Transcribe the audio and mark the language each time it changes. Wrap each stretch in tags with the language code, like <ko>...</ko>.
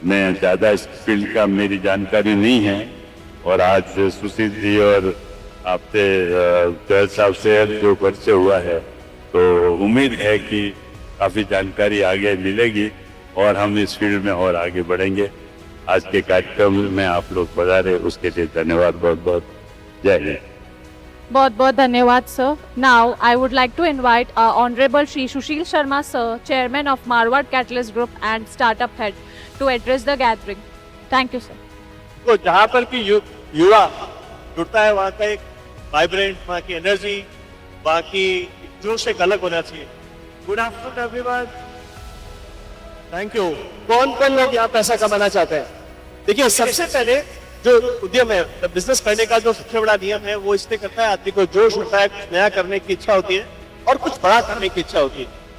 <hi>मैं ज़्यादा इस फील्ड का मेरी जानकारी नहीं है और आज सुशील जी और आपसे जैल साहब से जो परिचय हुआ है तो उम्मीद है कि काफ़ी जानकारी आगे मिलेगी और हम इस फील्ड में और आगे बढ़ेंगे। आज के कार्यक्रम में आप लोग पधारे उसके लिए धन्यवाद, बहुत बहुत जय हिंद। बहुत बहुत धन्यवाद sir.</hi> <en>Now I would like to invite Honorable Shri Sushil Sharma sir, Chairman of Marward Catalyst Group and Startup Head, to address the gathering. Thank you sir.</en> <hi>तो जहाँ पर कि युवा जुड़ता है वहाँ का एक वाइब्रेंट, वहाँ की एनर्जी, वहाँ की जोश एक अलग होना चाहिए.</hi> <en>Good afternoon everyone. Thank you.</en> <hi>कौन कौन लोग यहाँ पैसा कमाना चाहते हैं? देखिए, सबसे पहले जो उद्यम है, बिजनेस करने का जो सबसे बड़ा नियम है वो इसलिए करता है, आदमी को जोश होता है, कुछ नया करने की इच्छा होती है और कुछ बड़ा करने की इच्छा होती है.</hi>